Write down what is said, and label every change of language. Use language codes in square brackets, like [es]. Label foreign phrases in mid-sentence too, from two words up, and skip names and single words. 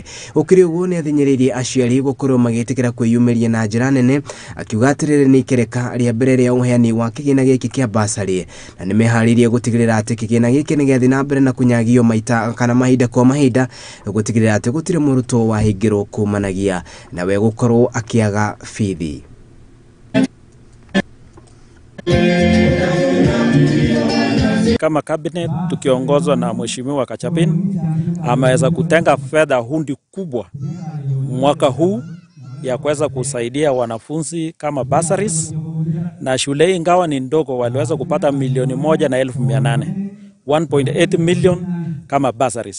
[ki] Ukiri uguo ni athinyiririe aciari gukorwo magitikira kwiyumiria na njira nene akiuga atiriri ni ikereka ria mbere ria uheani wa kigina giki kia basari na nimeharirie gutigirira ati kigina giki ni gethi na mbere na kunyagio maita kana mahinda kwa mahinda gutigirira ati gutire murutwo wa hingiro kumanagia na we gukorwo akiaga fithi. [sw] Kama cabinet tukiongozwa na Mheshimiwa Kachapin ameweza kutenga fedha hundi kubwa mwaka huu ya kuweza kusaidia wanafunzi kama bursaries, na shule ingawa ni ndogo waliweza kupata 1,800,000 1.8 million kama bursaries.